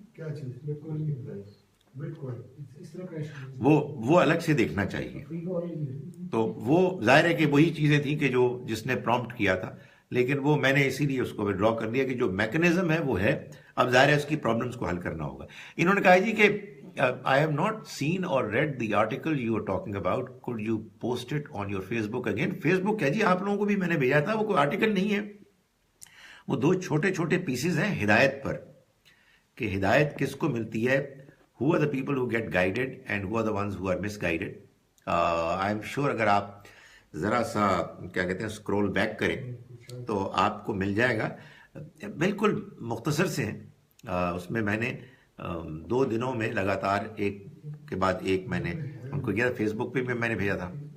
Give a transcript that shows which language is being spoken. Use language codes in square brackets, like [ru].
[ur] کیا چیز؟ But coin اس طرح کریش وہ الگ سے دیکھنا چاہیے. تو وہ ظاہر ہے کہ وہی چیزیں تھیں کہ جس نے پرومپٹ کیا تھا, لیکن وہ میں نے اسی لیے اس کو ودرا کر دیا کہ جو میکنزم ہے وہ ہے. اب ظاہر ہے اس کی پرابلمس کو حل کرنا ہوگا. انہوں نے کہا جی کہ [en] I have not seen or read the article you are talking about. Could you post it on your Facebook again? [ur] Facebook ہے جی, آپ لوگوں کو بھی میں نے بھیجا تھا, وہ کوئی آرٹیکل نہیں ہے. وہ 2 چھوٹے پیسز ہیں ہدایت پر, کہ ہدایت کس کو ملتی ہے. [en] Who are the people who get guided and who are the ones who are misguided? I am sure [ur] اگر آپ ذرا سا کیا کہتے ہیں اسکرول بیک کریں تو آپ کو مل جائے گا. بالکل مختصر سے ہیں. اس میں میں نے 2 دنوں میں لگاتار ایک کے بعد ایک میں نے ان کو کیا, فیس بک پہ بھی میں نے بھیجا تھا.